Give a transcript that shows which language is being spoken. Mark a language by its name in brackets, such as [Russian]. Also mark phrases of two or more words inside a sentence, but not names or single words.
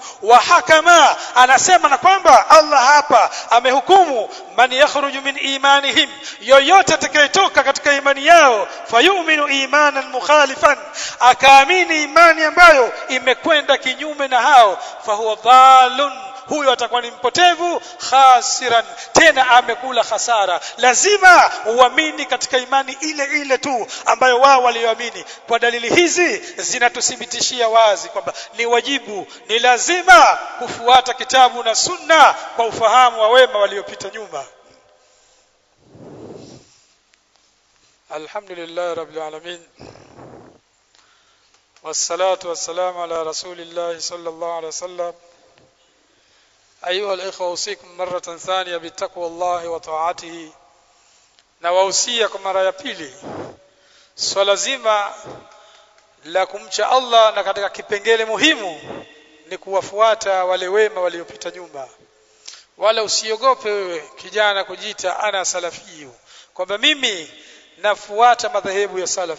[Arabic] وحكم, [Swahili] anasema na kwamba Allah hapa amehukumu [Arabic] من يخرج من إيمانهم, [Swahili] yoyote atakayetoka katika imani yao, [Arabic] فيؤمن إيمانا مخالفا, [Swahili] akaamini imani ambayo imekwenda kinyume na hao, [Arabic] فهو ضال, [Swahili] huyo atakuwa ni mpotevu, khasiran, tena amekula hasara. Lazima uamini katika imani ile ile tu ambayo wao walioamini. Kwa dalili hizi zinatuthibitishia wazi kwamba ni wajibu, ni lazima kufuata kitabu na sunna kwa ufahamu wa wema waliopita nyuma. [Arabic] الحمد لله رب العالمين والصلاة والسلام على رسول الله صلى الله عليه وسلم. أيها الإخوة أوصيكم مرة ثانية بتقوى الله وطاعته, [Swahili] na wahusia kwa mara ya pili swala zima la kumcha Allah, na katika kipengele muhimu ni kuwafuata wale wema waliopita nyuma. Wala usiogope wewe kijana kujiita [Arabic] أنا سلفي, [Swahili] kwamba mimi nafuata madhehebu ya salafi.